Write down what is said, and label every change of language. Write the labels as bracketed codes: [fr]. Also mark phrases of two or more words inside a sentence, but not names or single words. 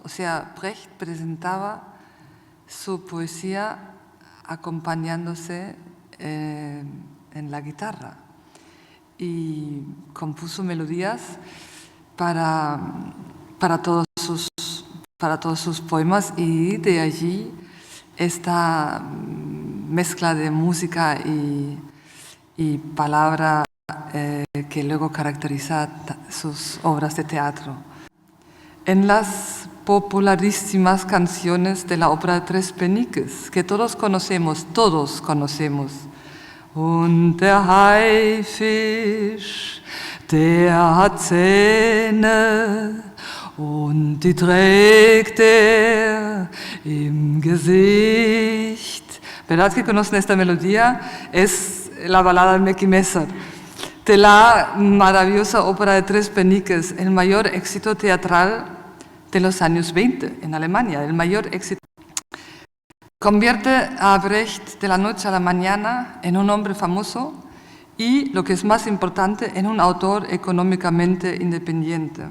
[es] O sea, Brecht presentaba su poesía acompañándose en la guitarra y compuso melodías para todos sus poemas, y de allí esta mezcla de música y palabra que luego caracteriza sus obras de teatro. En las popularísimas canciones de la ópera de Tres Peniques, que todos conocemos, [de] Und der Haifisch, der hat Zähne, und die trägt er im Gesicht. [es] ¿Verdad que conocen esta melodía? Es la balada de Meki Messer, de la maravillosa ópera de Tres Peniques, el mayor éxito teatral de los años 20 en Alemania, el mayor éxito. Convierte a Brecht de la noche a la mañana en un hombre famoso y, lo que es más importante, en un autor económicamente independiente.